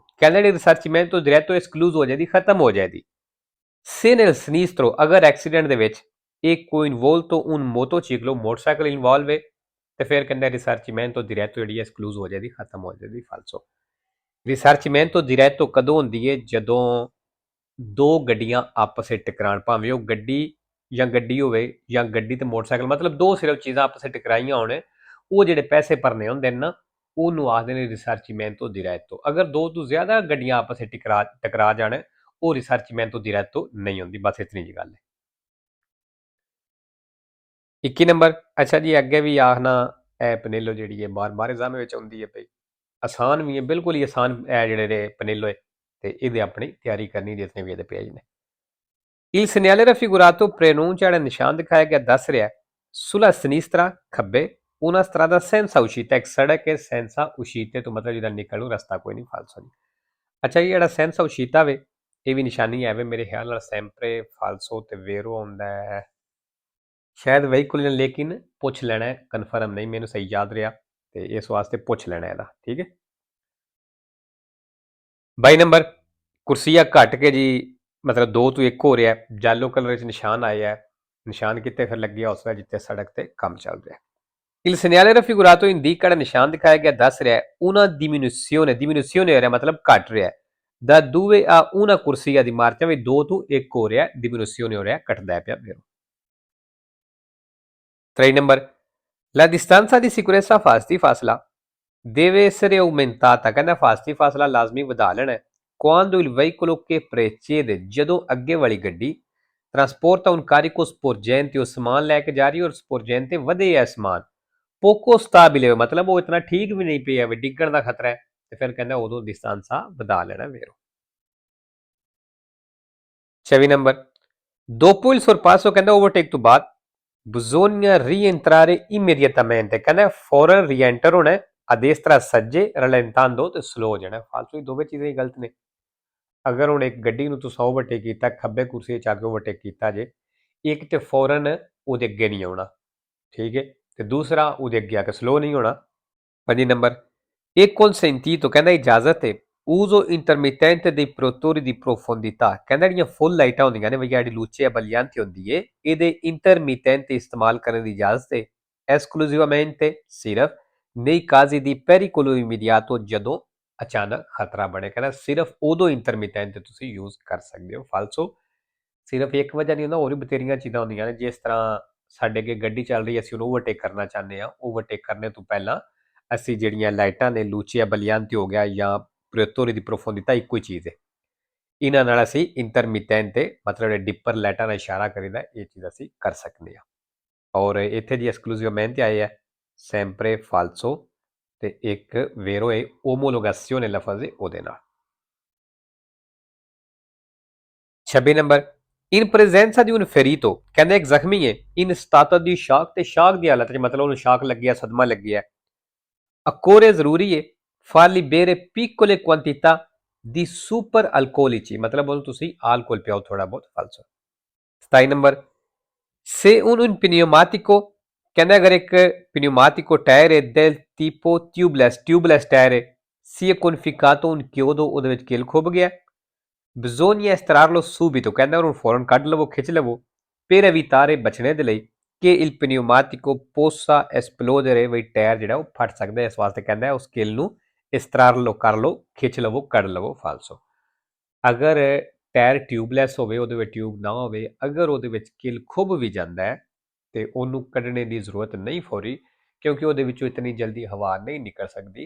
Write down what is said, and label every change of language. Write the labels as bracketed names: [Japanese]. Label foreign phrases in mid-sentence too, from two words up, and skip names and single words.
[Punjabi] ਕਹਿੰਦਾ ਜਿਹੜੇ [Italian] risarcimento diretto [Punjabi] ਐਕਸਕਲੂਜ਼ ਹੋ ਜਾਏਦੀ, ਖਤਮ ਹੋ ਜਾਏਦੀ। [Italian] se nel sinistro, [Punjabi] ਅਗਰ ਐਕਸੀਡੈਂਟ ਦੇ ਵਿੱਚ ਇੱਕ ਕੋਈ [Italian] involto un motociclo, [Punjabi] ਮੋਟਰਸਾਈਕਲ ਇਨਵੋਲਵ ਹੈ, ਤੇ ਫਿਰ ਕਹਿੰਦਾ [Italian] risarcimento diretto [Punjabi] ਜਿਹੜੀ ਐਕਸਕਲੂਜ਼ ਹੋ ਜਾਏਦੀ, ਖਤਮ ਹੋ ਜਾਏਦੀ। ਫਾਲਸੋ। [Italian] risarcimento diretto [Punjabi] ਕਦੋਂ ਹੁੰਦੀ ਹੈ? ਜਦੋਂ ਦੋ ਗੱਡੀਆਂ ਆਪਸ ਵਿੱਚ ਟਕਰਾਉਣ, ਭਾਵੇਂ ਉਹ ਗੱਡੀ ਜਾਂ ਗੱਡੀ ਹੋਵੇ ਜਾਂ ਗੱਡੀ ਤੇ ਮੋਟਰਸਾਈਕਲ, ਮਤਲਬ ਦੋ ਸਿਰਫ ਚੀਜ਼ਾਂ ਆਪਸ ਵਿੱਚ ਟਕਰਾਈਆਂ ਹੋਣ, ਉਹ ਜਿਹੜੇ ਪੈਸੇ ਭਰਨੇ ਹੁੰਦੇ ਨੇ ਨਾ, ਉਹਨੂੰ ਆਖਦੇ ਨੇ [Italian] risarcimento diretto। [Punjabi] ਅਗਰ ਦੋ ਤੋਂ ਜ਼ਿਆਦਾ ਗੱਡੀਆਂ ਆਪਸ ਵਿੱਚ ਟਕਰਾ ਜਾਣ, ਉਹ [Italian] risarcimento diretto [Punjabi] ਨਹੀਂ ਹੁੰਦੀ। ਬਸ ਇਤਨੀ ਜੀ ਗੱਲ ਹੈ। 21 ਨੰਬਰ, ਅੱਛਾ ਜੀ ਅੱਗੇ ਵੀ ਆਖਣਾ ਇਹ ਪਨੇਲੋ ਜਿਹੜੀ ਹੈ ਬਾਰ ਐਗਜ਼ਾਮ ਵਿੱਚ ਆਉਂਦੀ ਹੈ ਪਈ, ਆਸਾਨ ਵੀ ਹੈ, ਬਿਲਕੁਲ ਹੀ ਆਸਾਨ ਇਹ ਜਿਹੜੇ ਨੇ ਪਨੇਲੋ ਹੈ, ਤੇ ਇਹਦੇ ਆਪਣੀ ਤਿਆਰੀ ਕਰਨੀ ਜਿਤਨੇ ਵੀ ਇਹਦੇ ਪੇਜ ਨੇ। [Italian] il segnale raffigurato preannuncia, [Punjabi] ਜਿਹੜਾ ਨਿਸ਼ਾਨ ਦਿਖਾਇਆ ਗਿਆ ਦੱਸ ਰਿਹਾ [Italian] sulla sinistra, [Punjabi] ਖੱਬੇ, [Italian] una strada senza uscita, [Punjabi] ਇੱਕ ਸੜਕ ਹੈ [Italian] senza uscite [Punjabi] ਤੋਂ ਮਤਲਬ ਜਿਹਦਾ ਨਿਕਲਣ ਨੂੰ ਰਸਤਾ ਕੋਈ ਨਹੀਂ। ਫਾਲਸੋ ਜੀ। ਅੱਛਾ ਜੀ, ਜਿਹੜਾ [Italian] senza uscita [Punjabi] ਵੇ, ਇਹ ਵੀ ਨਿਸ਼ਾਨੀ ਹੈ ਵੇ ਮੇਰੇ ਖਿਆਲ ਨਾਲ sempre, ਫਾਲਸੋ ਤੇ ਵੇਰੋ ਹੁੰਦਾ ਹੈ, ਸ਼ਾਇਦ ਵਹੀਕੁਲ, ਲੇਕਿਨ ਪੁੱਛ ਲੈਣਾ ਹੈ, ਕਨਫਰਮ ਨਹੀਂ ਮੈਨੂੰ ਸਹੀ ਯਾਦ ਰਿਹਾ, ਤੇ ਇਸ ਵਾਸਤੇ ਪੁੱਛ ਲੈਣਾ ਇਹਦਾ। ਠੀਕ ਹੈ। 22 ਨੰਬਰ, ਕੁਰਸੀਆ ਘਟ ਕੇ ਜੀ ਮਤਲਬ 2 ਤੋਂ 1 ਹੋ ਰਿਹਾ, ਯੈਲੋ ਕਲਰ ਵਿੱਚ ਨਿਸ਼ਾਨ ਆਇਆ ਹੈ। ਨਿਸ਼ਾਨ ਕਿੱਥੇ ਫਿਰ ਲੱਗਿਆ? ਉਸ ਵੇਲੇ ਜਿੱਥੇ ਸੜਕ ਤੇ ਕੰਮ ਚੱਲ ਰਿਹਾ। [Italian] il segnale raffigurato indica, [Punjabi] ਜਿਹੜਾ ਨਿਸ਼ਾਨ ਦਿਖਾਇਆ ਗਿਆ ਦੱਸ ਰਿਹਾ [Italian] una diminuzione [Punjabi] ਹੋ ਰਿਹਾ ਮਤਲਬ ਘਟ ਰਿਹਾ, [Italian] da 2 a 1 corsia di marcia, [Punjabi] ਵੀ 2 ਤੋਂ 1 ਹੋ ਰਿਹਾ, diminuzione ਹੋ ਰਿਹਾ, ਘਟਦਾ ਪਿਆ। 23 ਨੰਬਰ, [Italian] La distanza di sicurezza fasti fasla deve essere aumentata, [Punjabi] ਕਹਿੰਦਾ ਫਾਸਤੀ ਫਾਸਲਾ ਲਾਜ਼ਮੀ ਵਧਾ ਲੈਣਾ ਹੈ। [Italian] Quando il veicolo che precede, [Punjabi] ਜਦੋਂ ਅੱਗੇ ਵਾਲੀ ਗੱਡੀ [Italian] trasporta un carico sporgente, [Punjabi] ਉਹ ਸਮਾਨ ਲੈ ਕੇ ਜਾ ਰਹੀ ਔਰ sporgente ਵਧੇ ਹੈ ਸਮਾਨ [Italian] poco stabile, [Punjabi] ਮਤਲਬ ਉਹ ਇਤਨਾ ਠੀਕ ਵੀ ਨਹੀਂ ਪਿਆ ਵੀ ਡਿੱਗਣ ਦਾ ਖਤਰਾ ਹੈ, ਤੇ ਫਿਰ ਕਹਿੰਦਾ ਉਦੋਂ distanza ਵਧਾ ਲੈਣਾ vero। [Italian] 26 ਨੰਬਰ dopo il sorpasso, [Punjabi] ਕਹਿੰਦਾ ਓਵਰਟੇਕ ਤੋਂ ਬਾਅਦ [Italian] bisogna rientrare immediatamente, [Punjabi] ਕਹਿੰਦਾ ਫੌਰਨ ਰੀਐਂਟਰ ਹੋਣਾ ਹੈ [Italian] a destra [Punjabi] ਸੱਜੇ rallentando ਤੇ ਸਲੋ ਹੋ ਜਾਣਾ। ਫਾਲਤੂ ਦੋਵੇਂ ਚੀਜ਼ਾਂ ਹੀ ਗਲਤ ਨੇ। ਅਗਰ ਹੁਣ ਇੱਕ ਗੱਡੀ ਨੂੰ ਤੁਸੀਂ ਓਵਰਟੇਕ ਕੀਤਾ, ਖੱਬੇ ਕੁਰਸੀ 'ਚ ਆ ਕੇ ਓਵਰਟੇਕ ਕੀਤਾ ਜੇ, ਇੱਕ ਤੇ ਫੌਰਨ ਉਹਦੇ ਅੱਗੇ ਨਹੀਂ ਆਉਣਾ, ਠੀਕ ਹੈ, ਤੇ ਦੂਸਰਾ ਉਹਦੇ ਅੱਗੇ ਆ ਕੇ ਸਲੋ ਨਹੀਂ ਹੋਣਾ। [Italian] 5 [Punjabi] ਨੰਬਰ ਇਹ [Italian] consentito, [Punjabi] ਕਹਿੰਦਾ ਇਜਾਜ਼ਤ ਹੈ [Italian] uso intermittente dei protettori di profondità, [Punjabi] ਕਹਿੰਦਾ ਜਿਹੜੀਆਂ ਫੁੱਲ ਲਾਈਟਾਂ ਹੁੰਦੀਆਂ ਨੇ ਬਈ ਜਿਹੜੀ [Italian] luce abbagliante [Punjabi] ਹੁੰਦੀ ਏ, ਇਹਦੇ ਇੰਟਰਮੀਟੈਂਟ ਇਸਤੇਮਾਲ ਕਰਨ ਦੀ ਇਜਾਜ਼ਤ ਹੈ esclusivamente ਸਿਰਫ [Italian] nei casi di pericolo immediato, [Punjabi] ਜਦੋਂ ਅਚਾਨਕ ਖਤਰਾ ਬਣੇ, ਕਹਿੰਦਾ ਸਿਰਫ ਉਦੋਂ ਇੰਟਰਮੀਟੈਂਟ ਤੁਸੀਂ ਯੂਜ਼ ਕਰ ਸਕਦੇ ਹੋ। ਫਾਲਸੋ ਸਿਰਫ ਇੱਕ ਵਜ੍ਹਾ ਨਹੀਂ ਹੁੰਦਾ, ਹੋਰ ਵੀ ਬਥੇਰੀਆਂ ਚੀਜ਼ਾਂ ਹੁੰਦੀਆਂ ਨੇ। ਜਿਸ ਤਰ੍ਹਾਂ ਸਾਡੇ ਅੱਗੇ ਗੱਡੀ ਚੱਲ ਰਹੀ, ਅਸੀਂ ਉਹਨੂੰ ਓਵਰਟੇਕ ਕਰਨਾ ਚਾਹੁੰਦੇ ਹਾਂ, ਓਵਰਟੇਕ ਕਰਨੇ ਤੋਂ ਪਹਿਲਾਂ ਅਸੀਂ ਜਿਹੜੀਆਂ ਲਾਈਟਾਂ ਨੇ [Italian] luci abbaglianti [Punjabi] ਹੋ ਗਿਆ ਜਾਂ [Italian] proiettori di profondità, [Punjabi] ਇੱਕੋ ਹੀ ਚੀਜ਼ ਹੈ। ਇਹਨਾਂ ਨਾਲ ਅਸੀਂ ਇੰਟਰਮੀਟੈਂਟ ਮਤਲਬ ਡਿੱਪਰ ਲਾਈਟਾਂ ਨਾਲ ਇਸ਼ਾਰਾ ਕਰੀਦਾ, ਇਹ ਚੀਜ਼ ਅਸੀਂ ਕਰ ਸਕਦੇ ਹਾਂ। ਔਰ ਇੱਥੇ ਜੀ ਐਕਸਕਲੂਸਿਵਮੈਂਟ ਆਏ ਹੈ [Italian] sempre falso, [Punjabi] ਤੇ ਇੱਕ ਵੇਰੋ ਹੈ ਓਮੋਲੋਗਾਸੀਓਨੇ ਲਫ਼ਜ਼ ਉਹਦੇ ਨਾਲ। [Italian] 26 ਨੰਬਰ in presenza di un ferito, [Punjabi] ਕਹਿੰਦੇ ਇੱਕ ਜ਼ਖਮੀ ਹੈ [Italian] in stato di shock, [Punjabi] ਤੇ ਸ਼ਾਕ ਦੀ ਹਾਲਤ 'ਚ, ਮਤਲਬ ਉਹਨੂੰ ਸ਼ਾਕ ਲੱਗਿਆ, ਸਦਮਾ ਲੱਗਿਆ। [Italian] occorre [Punjabi] ਜ਼ਰੂਰੀ ਹੈ [Italian] fargli bere piccole quantità di super alcolici, [Punjabi] ਮਤਲਬ ਉਹਨੂੰ ਤੁਸੀਂ alcol ਪਿਆਓ ਥੋੜਾ ਬਹੁਤ। ਫਾਲਸੋ। [Italian] 27 ਨੰਬਰ se un pneumatico, [Punjabi] ਕਹਿੰਦਾ ਅਗਰ ਇੱਕ pneumatico ਟਾਇਰ ਹੈ [Italian] del tipo tubeless [Punjabi] ਟਾਇਰ ਹੈ, [Italian] si è conficcato un chiodo, [Punjabi] ਉਹਦੇ ਵਿੱਚ ਕਿੱਲ ਖੁੱਭ ਗਿਆ, [Italian] bisogna estrarlo subito, [Punjabi] ਕਹਿੰਦਾ ਉਹਨੂੰ ਫੌਰਨ ਕੱਢ ਲਵੋ, ਖਿੱਚ ਲਵੋ, [Italian] per evitare, [Punjabi] ਬਚਣੇ ਦੇ ਲਈ, ਕਿ [Italian] il pneumatico possa esplodere, [Punjabi] ਬਈ ਟਾਇਰ ਜਿਹੜਾ ਉਹ ਫਟ ਸਕਦਾ, ਇਸ ਵਾਸਤੇ ਕਹਿੰਦਾ ਉਸ ਕਿੱਲ ਨੂੰ ਇਸਤਰਾਰ ਲਓ, ਕਰ ਲਓ, ਖਿੱਚ ਲਵੋ, ਕੱਢ ਲਵੋ। ਫਾਲਸੋ। ਅਗਰ ਟਾਇਰ ਟਿਊਬਲੈਸ ਹੋਵੇ, ਉਹਦੇ ਵਿੱਚ ਟਿਊਬ ਨਾ ਹੋਵੇ, ਅਗਰ ਉਹਦੇ ਵਿੱਚ ਕਿੱਲ ਖੁੱਭ ਵੀ ਜਾਂਦਾ ਹੈ ਤੇ ਉਹਨੂੰ ਕੱਢਣੇ ਦੀ ਜ਼ਰੂਰਤ ਨਹੀਂ ਫੌਰੀ, ਕਿਉਂਕਿ ਉਹਦੇ ਵਿੱਚੋਂ ਇਤਨੀ ਜਲਦੀ ਹਵਾ ਨਹੀਂ ਨਿਕਲ ਸਕਦੀ।